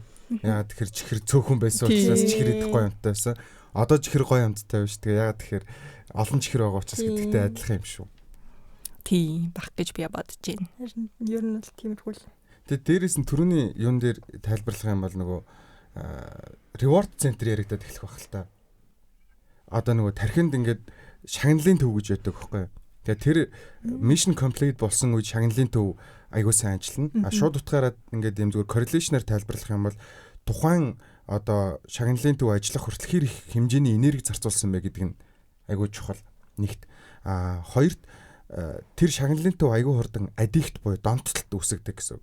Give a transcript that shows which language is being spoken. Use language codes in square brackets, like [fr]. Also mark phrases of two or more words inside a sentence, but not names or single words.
[mn] Яагаад тэгэхээр чихэр цөөхөн байсан учраас чихэр идэх гоё амттай байсан. Одоо чихэр гоё амттай байна шүү. Тэгээ яагаад тэгэхээр олон чихэр байгаа учраас гэдэгтэй адилхан юм шүү. Тийм баг гэж би бодож байна. Ер нь бол тиймэрхүү л. Тэгээд дээрээс нь түрүүний юун дээр тайлбарлах юм бол нөгөө [en] reward center [mn] яригадад эхлэх байх л та. Одоо нөгөө тархинд ингээд шагналын төв гэж яддаг байхгүй юу? Тэгээд тэр [en] mission complete [mn] болсон үед шагналын төв аягүй сайн ажиллана. Шууд утгаараа ингээд юм зүгээр correlation-аар тайлбарлах юм бол тухайн одоо шагналын төв ажиллах хүртэл хэр их хэмжээний энерги зарцуулсан бэ гэдэг нь аягүй чухал. Нэгт хоёрт тэр шагналын төв аягүй хурдан аддикт буюу донтолт үүсгдэг гэсэн.